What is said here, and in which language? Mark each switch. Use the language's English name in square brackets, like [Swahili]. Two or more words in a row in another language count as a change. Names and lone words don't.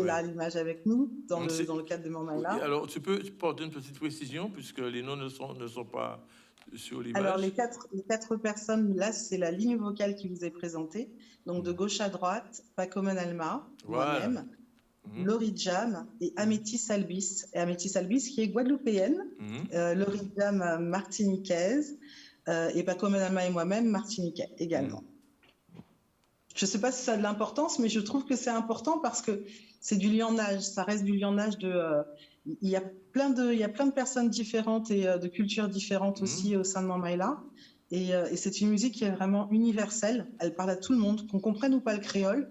[French] là à l'image avec nous dans Donc, le cadre de Mamaïla. Oui, alors, tu peux porter une petite précision puisque les noms ne sont pas sur l'image. Alors, les quatre personnes, là, c'est la ligne vocale qui vous est présentée. Donc, de gauche à droite, Paco Manalma, voilà. moi-même, Laurie Jam et Amétis Albis. Et Amétis Albis qui est guadeloupéenne, Laurie Jam martiniquaise et Paco Manalma et moi-même martiniquais également. Je ne sais pas si ça a de l'importance, mais je trouve que c'est important parce que c'est du lionnage. Ça reste du lionnage il y a plein de personnes différentes et de cultures différentes aussi au sein de Mamaïla. Et c'est une musique qui est vraiment universelle. Elle parle à tout le monde, qu'on comprenne ou pas le créole.